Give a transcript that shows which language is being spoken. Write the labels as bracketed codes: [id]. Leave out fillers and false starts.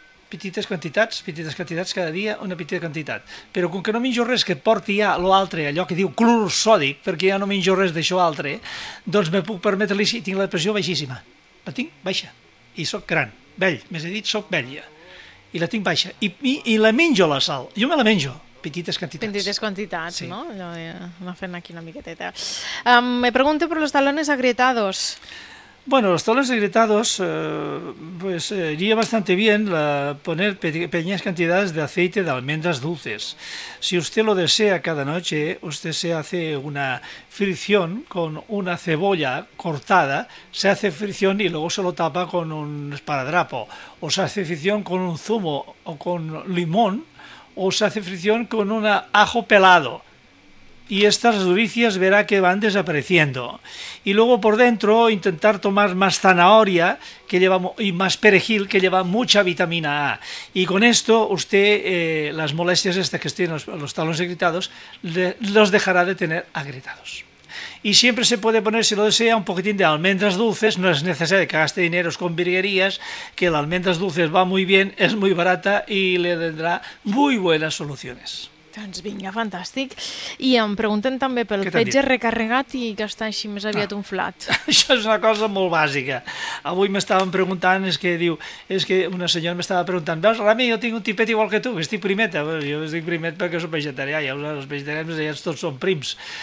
[ca] Petites quantitats, cada dia una petita quantitat. Però com que no menjo res que porti ja l'altre, allò que diu clor sòdic, perquè ja no menjo res d'això altre, doncs me puc permetre-li si tinc la pressió baixíssima. La tinc baixa. I sóc gran. Vell. Més he dit, sóc vella. I la tinc baixa. I la menjo, la sal. Jo me la menjo. Petites quantitats. Petites quantitats, sí. No? Allò m'ha fet aquí una miqueteta. [es] Me pregunto per los talones agrietados. Bueno, los talones agrietados, pues iría bastante bien poner pequeñas cantidades de aceite de almendras dulces. Si usted lo desea cada noche, usted se hace una fricción con una cebolla cortada, se hace fricción y luego se lo tapa con un esparadrapo. O se hace fricción con un zumo o con limón, o se hace fricción con un ajo pelado. Y estas duricias verá que van desapareciendo. Y luego por dentro intentar tomar más zanahoria que lleva, y más perejil que lleva mucha vitamina A. Y con esto usted, las molestias estas que tienen los talones agrietados, los dejará de tener agrietados. Y siempre se puede poner, si lo desea, un poquitín de almendras dulces. No es necesario que gaste dineros con virguerías, que las almendras dulces va muy bien, es muy barata y le tendrá muy buenas soluciones. [ca] Doncs vinga, fantàstic. I em pregunten també pel fetge recarregat i que està així més aviat unflat. Això és una cosa molt bàsica. Avui m'estaven preguntant, és que una senyora m'estava preguntant, veus, Rami, jo tinc un tipet igual que tu, estic primeta. Jo estic primet perquè soc vegetarià, ja us els vegetarians ja tots són prims.